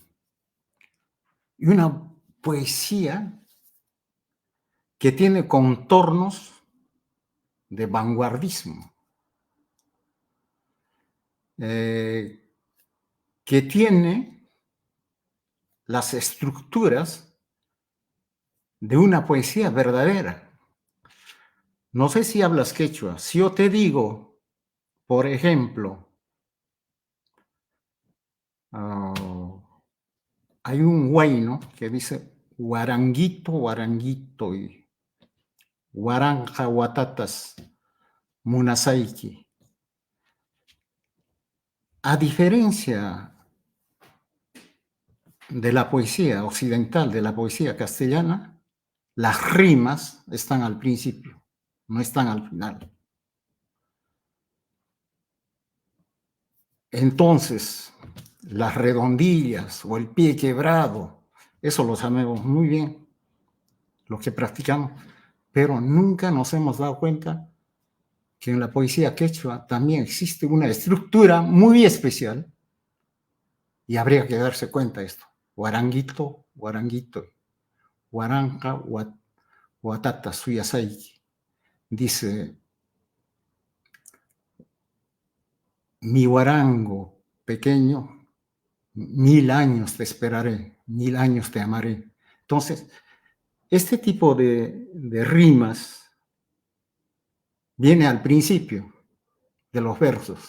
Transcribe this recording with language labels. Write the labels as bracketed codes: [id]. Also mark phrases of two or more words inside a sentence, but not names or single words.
[es] Y una poesía que tiene contornos de vanguardismo, que tiene las estructuras de una poesía verdadera. No sé si hablas quechua. Si yo te digo, por ejemplo, hay un huayno que dice guaranguito, guaranguito y [qu] guaranja watatas munasaiki. [es] A diferencia de la poesía occidental, de la poesía castellana, las rimas están al principio, no están al final. Entonces, las redondillas o el pie quebrado, eso lo sabemos muy bien, los que practicamos, pero nunca nos hemos dado cuenta que en la poesía quechua también existe una estructura muy especial y habría que darse cuenta de esto. [qu] Guaranguito, guaranguito, guaranja, guatata, suyasaiki. [es] Dice, mi guarango pequeño, 1000 años te esperaré, 1000 años te amaré. Entonces, este tipo de rimas viene al principio de los versos.